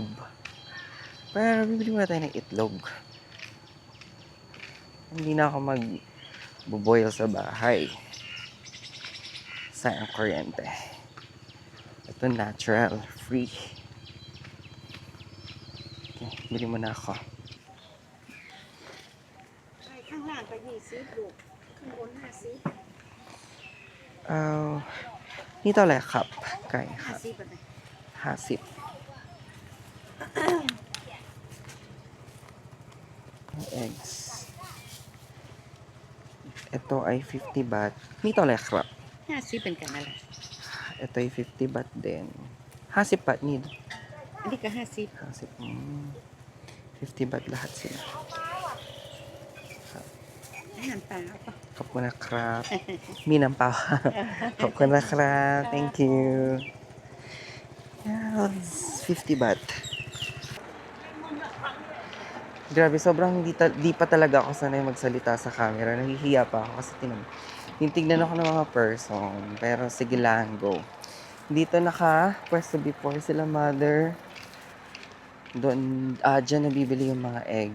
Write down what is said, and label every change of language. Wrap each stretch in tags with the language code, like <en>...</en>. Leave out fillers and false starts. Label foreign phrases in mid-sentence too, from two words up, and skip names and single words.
<tl>Pero bibili muna tayo ng itlog. Hindi na ako mag-boil sa bahay. Sayang kuryente. Ito natural, free. Okay, bili muna ako.</tl> <th>ข้างล่างก็20ลูกข้างบน50 นี่เท่าไหร่ครับ ไก่ครับ 50แบบไหน</th> <en>50 eggs.</en> <tl>Ito ay 50 baht.</tl> <th>นี่เท่าไหร่ครับ 50เป็นกันอะไร</th> <tl>Ito ay 50 baht din. 50 baht ni.</tl> <th>อันนี้ก็50</th> <tl>50. 50 baht lahat sila.</tl> <th>อาหารป่าเอาปะ ขอบคุณนะครับ มีน้ำเปล่า ขอบคุณนะครับ</th> <en>thank you. Yeah, 50 baht.</en> <tl>Grabe, sobrang di pa talaga ako sanay magsalita sa camera. Nahihiya pa ako kasi tinitignan ako ng mga person. Pero sige lang, go. Dito pwesto before sila mother. Doon, dyan nabibili yung mga egg.</tl>